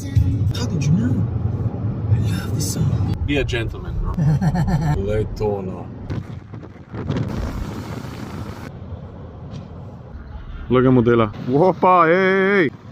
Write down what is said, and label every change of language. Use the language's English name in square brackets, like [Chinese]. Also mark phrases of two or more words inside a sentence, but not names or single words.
[English] How did you know? I love this song. Be a gentleman, no? [Slovenian] Lej to, no. Glej ga modela. Opa, ej!